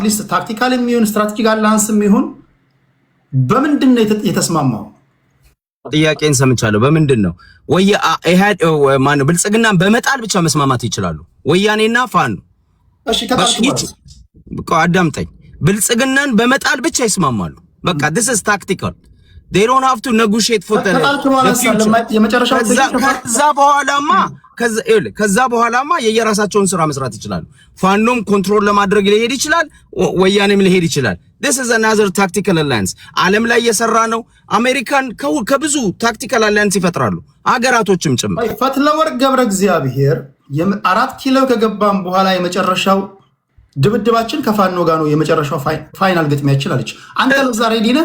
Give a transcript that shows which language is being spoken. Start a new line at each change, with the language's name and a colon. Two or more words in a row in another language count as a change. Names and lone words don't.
Amharic: አትሊስት ታክቲካል የሚሆን
English: strategic alliance
Amharic: የሚሆን በምንድን ነው የተስማማው? ጥያቄን ሰምቻለሁ። በምንድን ነው ማነው ብልጽግናን በመጣል ብቻ መስማማት ይችላሉ? ወያኔና ፋኖ እሺ ከታች አዳምጠኝ። ብልጽግናን በመጣል ብቻ ይስማማሉ። በቃ
English: this is tactical. they don't have to negotiate for the
Amharic: ከዛ በኋላማ የየራሳቸውን ስራ መስራት ይችላሉ። ፋኖም ኮንትሮል ለማድረግ ሊሄድ ይችላል፣ ወያኔም ሊሄድ ይችላል።
English: this is another tactical alliance
Amharic: ዓለም ላይ እየሰራ ነው። አሜሪካን ከብዙ
English: tactical alliance
Amharic: ይፈጥራሉ ሀገራቶችም ጭምር። ፈትለወርቅ ገብረ እግዚአብሔር 4 ኪሎ ከገባም በኋላ የመጨረሻው ድብድባችን ከፋኖ ጋር ነው የመጨረሻው ፋይናል ግጥሚያችን አለች። አንተ ለዛ ሬዲ ነህ?